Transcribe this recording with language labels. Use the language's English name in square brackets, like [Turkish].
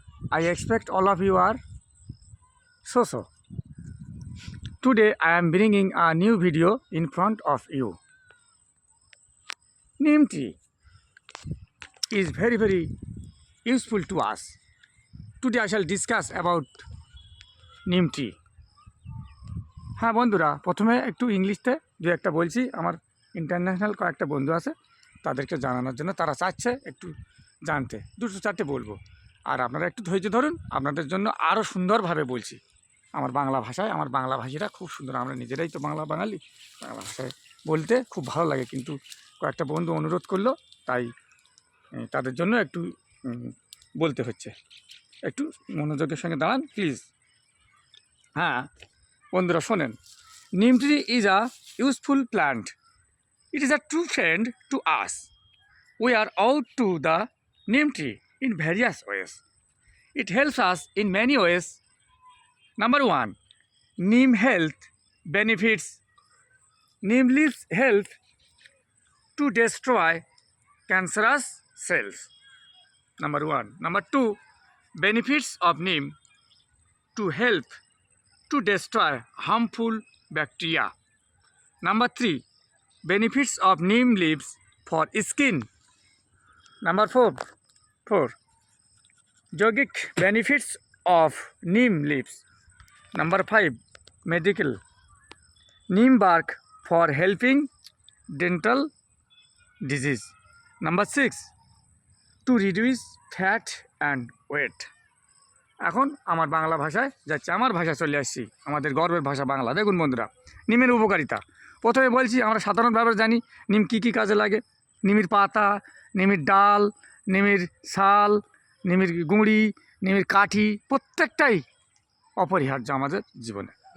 [English] I expect all of you are so. Today I am bringing a new video in front of you. Neem tea is very useful to us. Today I shall discuss about neem tea. [Bangla] হ্যাঁ বন্ধুরা, প্রথমে একটু ইংলিশতে দু একটা বলছি। আমার international কয়েকটা বন্ধু আছে, তাদেরকে জানানোর জন্য। তারা চাচ্ছে একটু জানতে, দুটো চারটে বলবো। আর আপনারা একটু ধৈর্য ধরুন, আপনাদের জন্য আরও সুন্দরভাবে বলছি আমার বাংলা ভাষায়। আমার বাংলা ভাষীরা খুব সুন্দর, আমরা নিজেরাই তো বাঙালি। বাংলা ভাষায় বলতে খুব ভালো লাগে, কিন্তু কয়েকটা বন্ধু অনুরোধ করলো, তাই তাদের জন্য একটু বলতে হচ্ছে। একটু মনোযোগের সঙ্গে দাঁড়ান প্লিজ। হ্যাঁ বন্ধুরা শোনেন, [English] neem tree is a useful plant. It is a true friend to us. We are out to the neem tree in various ways. It helps us in many ways. Number one, neem health benefits. Neem leaves help to destroy cancerous cells. Number one. Number two, benefits of neem to help to destroy harmful bacteria. Number three, benefits of neem leaves for skin. Number four, yogic benefits of neem leaves. Number five, medical, neem bark for helping dental disease. Number six, to reduce fat and weight. [Bangla] এখন আমার বাংলা ভাষায় যাচ্ছে, আমার ভাষা চলে আসছি, আমাদের গর্বের ভাষা বাংলা। দেখুন বন্ধুরা, নিমের উপকারিতা প্রথমে বলছি। আমরা সাধারণভাবে জানি নিম কী কাজে লাগে। নিমের পাতা, নিমের ডাল, নিমের ছাল, নিমের গুঁড়ি, নিমের কাঠি প্রত্যেকটাই অপরিহার্য আমাদের জীবনে।